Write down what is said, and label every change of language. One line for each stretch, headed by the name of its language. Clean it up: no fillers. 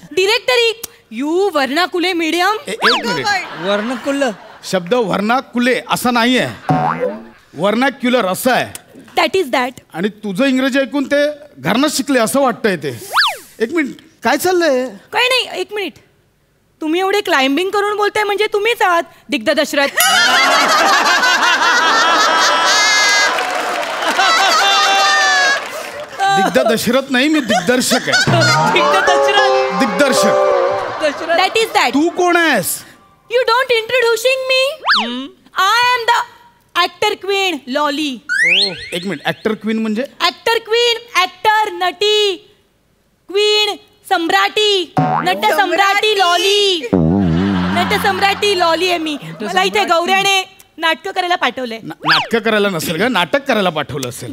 English: Directory you vernacular medium.
Marathi: एक minute. वर्णकुल शब्द वर्नाकुले असा नाहीये, वर्नाक्युलर असं आहे.
English: That is that.
Marathi: आणि तुझं इंग्रजी ऐकून ते घरनं शिकले असं वाटतंय ते. एक मिनिट, काय चाललंय? काय नाही, एक मिनिट. तुम्ही एवढे क्लाइम्बिंग करून बोलताय म्हणजे तुम्हीच आहात दिग्ध दशरथ. दिग्ध दशरथ नाही, मी दिग्दर्शक आहे. दिग्दर्शक.
English: That is that.
Marathi: तू कोण आहेस?
English: You don't introducing me. I am the actor queen Lolly.
Marathi: एक मिनिट, ऍक्टर क्वीन म्हणजे? ऍक्टर क्वीन, ऍक्टर, नटी, queen, सम्राटी, nut सम्राटी lolly. Nut सम्राटी lolly आहे मी. मला इथे गौऱ्याने नाटक करायला पाठवलंय. नाटक करायला नसेल का, नाटक करायला पाठवलं असेल.